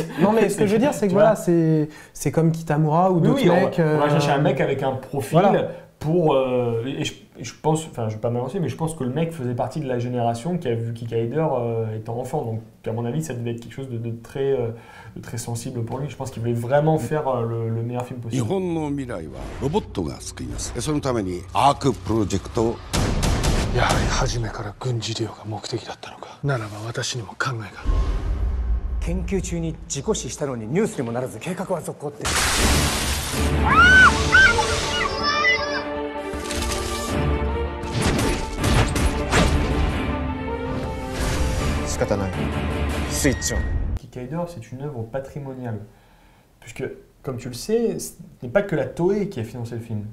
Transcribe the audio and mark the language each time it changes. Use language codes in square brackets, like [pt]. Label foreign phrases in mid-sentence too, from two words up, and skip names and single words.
[fr] Non mais ce que je veux dire, c'est que voilà, c'est comme Kitamura ou d'autres mecs. On va chercher un mec avec un profil pour... et je pense, enfin je ne vais pas m'avancer, mais je pense que le mec faisait partie de la génération qui a vu Kikaider étant enfant. Donc à mon avis, ça devait être quelque chose de très sensible pour lui. Je pense qu'il voulait vraiment faire le meilleur film possible. [ja] 日本の未来はロボットが救います。そのためにアークプロジェクトをやはり初めから軍事利用が目的だったのか。ならば私にも考えが。研究中に事故死したのにニュースにもならず計画は続行って。 [fr] Kikaider, c'est une œuvre patrimoniale. Puisque, comme tu le sais, ce n'est pas que la Toei qui a financé le film.